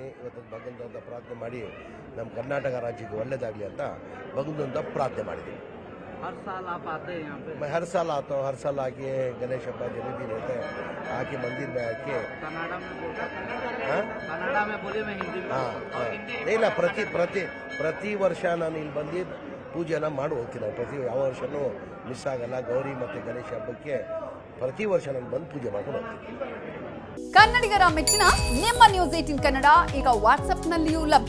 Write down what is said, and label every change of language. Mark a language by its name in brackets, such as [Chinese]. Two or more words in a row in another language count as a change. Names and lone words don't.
[Kannada] ಇವತ್ತು ಭಗವಂತ ಪ್ರಾರ್ಥನೆ ಮಾಡಿ ನಮ್ಮ ಕರ್ನಾಟಕ ರಾಜ್ಯಕ್ಕೆ ಒಳ್ಳೇದಾಗಲಿ ಅಂತ ಭಗವಂತ ಪ್ರಾರ್ಥನೆ ಮಾಡಿದ್ದೀನಿ. [Hindi] मैं हर साल आता हूँ. हर साल आके गणेश हब्बा जलेबी रहते हैं, आके मंदिर में आके [Kannada] ಇಲ್ಲ ಪ್ರತಿ ವರ್ಷ ನಾನು ಇಲ್ಲಿ ಬಂದು ಪೂಜೆನ ಮಾಡಿ ಹೋಗ್ತೀನಿ. ಪ್ರತಿ ಯಾವ ವರ್ಷನೂ ಮಿಸ್ ಆಗಲ್ಲ. ಗೌರಿ ಮತ್ತು ಗಣೇಶ ಹಬ್ಬಕ್ಕೆ ಪ್ರತಿ ವರ್ಷ ನಾನು ಬಂದು ಪೂಜೆ ಮಾಡ್ಕೊಂಡು ಹೋಗ್ತೀನಿ. ಕನ್ನಡಿಗರ ಮೆಚ್ಚಿನ ನಿಮ್ಮ ನ್ಯೂಸ್ 18 ಕನ್ನಡ ಈಗ ವಾಟ್ಸ್ಆಪ್ನಲ್ಲಿಯೂ ಲಭ್ಯ.